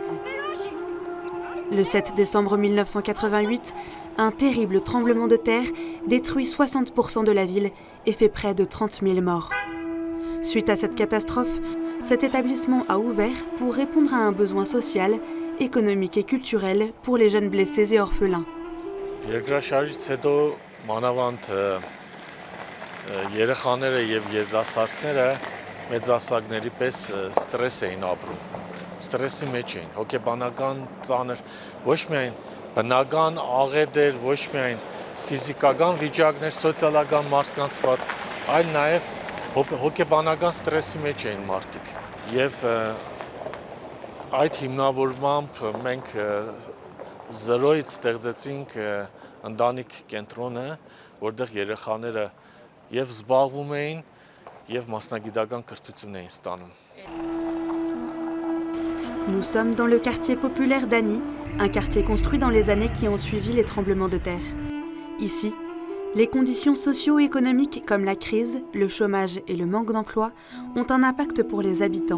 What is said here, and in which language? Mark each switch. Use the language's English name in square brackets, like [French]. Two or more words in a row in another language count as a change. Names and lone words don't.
[French] Le 7 décembre 1988, un terrible tremblement de terre détruit 60% de la ville et fait près de 30 000 morts. Suite à cette catastrophe, cet établissement a ouvert pour répondre à un besoin social, économique et culturel pour les jeunes blessés et orphelins. [Armenian] Երեխաները եւ երիտասարդները մեծասակների պես ստրես էին ապրում։ Ստրեսի մեջ էին, հոգեբանական ծանր, ոչ միայն բնական աղետեր, ոչ միայն ֆիզիկական վիճակներ, սոցիալական մարդկանց վատ, այլ նաեւ հոգեբանական ստրեսի մեջ էին մարդիկ։ Եվ այդ հիմնավորմամբ մենք զրոյից ստեղծեցինք ընտանիք կենտրոնը, որտեղ երեխաները եւ զբաղվում էին եւ մասնագիտական կրթություն էին ստանում։ [French] Nous sommes dans le quartier populaire d'Ani, un quartier construit dans les années qui ont suivi les tremblements de terre. Ici, les conditions socio-économiques comme la crise, le chômage et le manque d'emploi ont un impact pour les habitants.